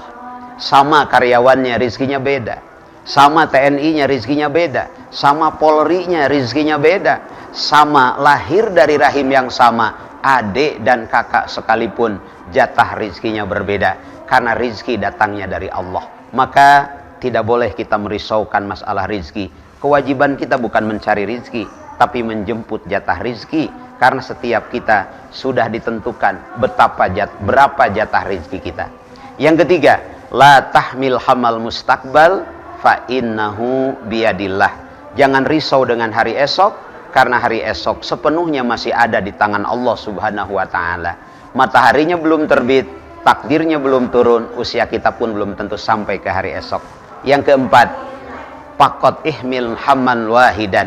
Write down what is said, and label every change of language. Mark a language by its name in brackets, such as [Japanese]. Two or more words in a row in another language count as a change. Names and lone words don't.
[Indonesian] Sama karyawannya rizkinya beda, sama TNI-nya rizkinya beda, sama Polri-nya rizkinya beda, sama lahir dari rahim yang sama, adik dan kakak sekalipun jatah rizkinya berbeda, karena rizki datangnya dari Allah. Maka tidak boleh kita merisaukan masalah rizki. Kewajiban kita bukan mencari rizki, tapi menjemput jatah rizki, karena setiap kita sudah ditentukan berapa jatah rizki kita. Yang ketiga, [Arabic] لا تحمل هم المستقبل فإنه بيد الله. [Indonesian] Jangan risau dengan hari esok, karena hari esok sepenuhnya masih ada di tangan Allah [Arabic] سبحانه وتعالى. [Indonesian] Mataharinya belum terbit, takdirnya belum turun, usia kita pun belum tentu sampai ke hari esok. Yang keempat, [Arabic] فقد احمل هما واحدا.